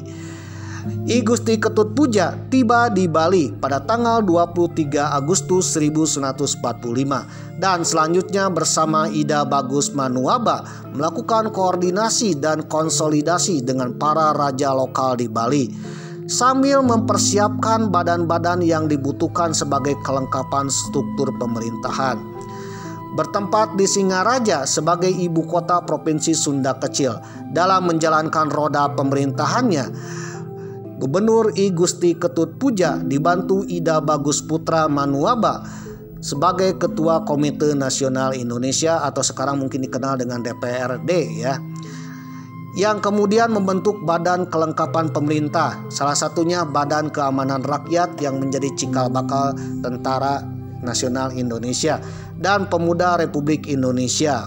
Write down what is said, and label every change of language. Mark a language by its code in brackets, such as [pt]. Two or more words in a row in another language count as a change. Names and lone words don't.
[id] I Gusti Ketut Puja tiba di Bali pada tanggal 23 Agustus 1945 dan selanjutnya bersama Ida Bagus Manuaba melakukan koordinasi dan konsolidasi dengan para raja lokal di Bali sambil mempersiapkan badan-badan yang dibutuhkan sebagai kelengkapan struktur pemerintahan. Bertempat di Singaraja sebagai ibu kota Provinsi Sunda Kecil dalam menjalankan roda pemerintahannya, Gubernur I Gusti Ketut Puja dibantu Ida Bagus Putra Manuaba sebagai Ketua Komite Nasional Indonesia atau sekarang mungkin dikenal dengan DPRD yang kemudian membentuk badan kelengkapan pemerintah, salah satunya Badan Keamanan Rakyat yang menjadi cikal bakal Tentara Nasional Indonesia dan Pemuda Republik Indonesia.